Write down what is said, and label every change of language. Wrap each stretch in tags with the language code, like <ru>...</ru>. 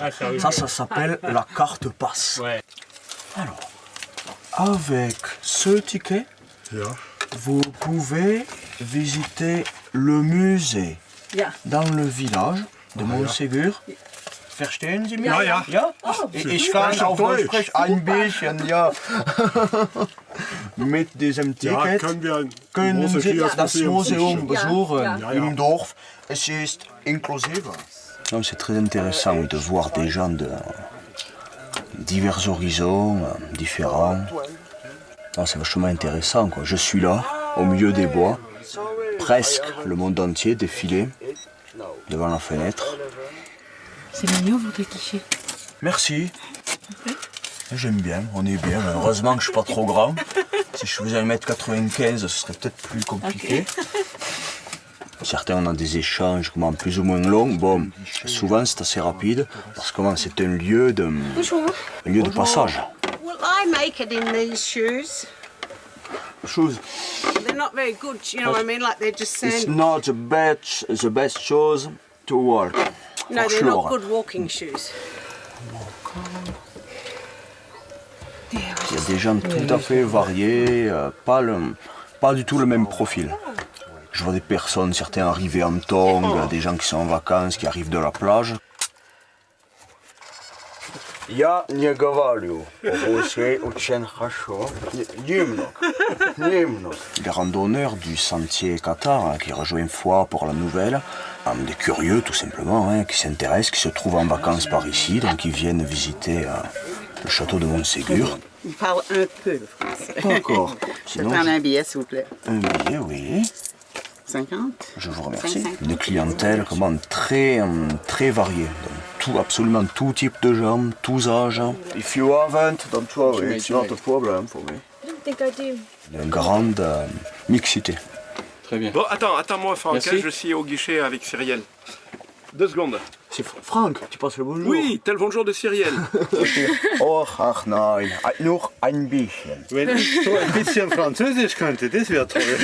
<fr>Ah, sérieux? Ça s'appelle la carte passe. Alors, avec ce ticket, vous pouvez visiter le musée dans le village de Montségur.</fr> <de>Verstehen Sie mich? Ja. Ja? Ich kann auch Deutsch ein bisschen, ja. Mit diesem Ticket können Sie das Museum besuchen im Dorf. Es ist inklusive.</de> <fr>C'est très intéressant de voir des gens de divers horizons, différents. C'est vachement intéressant, quoi. Je suis là, au milieu des bois, presque le monde entier défilé devant la fenêtre. C'est mignon votre cliché. Merci. J'aime bien, on est bien. Heureusement que je suis pas trop grand. Si je faisais 1m95, ce serait peut-être plus compliqué. Certains on a des échanges plus ou moins longs. Bon, souvent c'est assez rapide parce que c'est un lieu de passage.</fr> <en>Well, I make it in these shoes. Shoes. They're not very good, you know what I mean? Like they're just It's sand. not the best shoes to work. No, they're not good walking shoes.</en> <fr>Il y a des gens tout à fait variés, pas du tout le même profil. Je vois des personnes, certains arrivés en tongs, des gens qui sont en vacances, qui arrivent de la plage.</fr> <ru>Я не говорю по-русски очень хорошо. Немного.</ru> <fr>Les randonneurs du sentier Qatar qui rejoignent Foix pour la nouvelle, des curieux tout simplement, qui s'intéressent, qui se trouvent en vacances par ici, donc ils viennent visiter le château de Montségur. Il parle un peu le français. D'accord. Je vais prendre un billet, s'il vous plaît. Un billet, oui. 50. Je vous remercie. Une clientèle très variée. Donc, absolument tout type de gens, tous âges.</fr> <en>If you haven't, don't worry, it's not a problem for me. I don't think I do.</en> <fr>Une grande mixité. Très bien. Bon, attends-moi, Franck, Merci. je suis au guichet avec Cyrielle. 2 secondes. C'est Franck, tu passes le bonjour? Oui, t'as le bonjour de Cyrielle.</fr> <de>Oh, ach nein, nur ein bisschen. Wenn ich so ein bisschen Französisch könnte, das wäre toll.</de>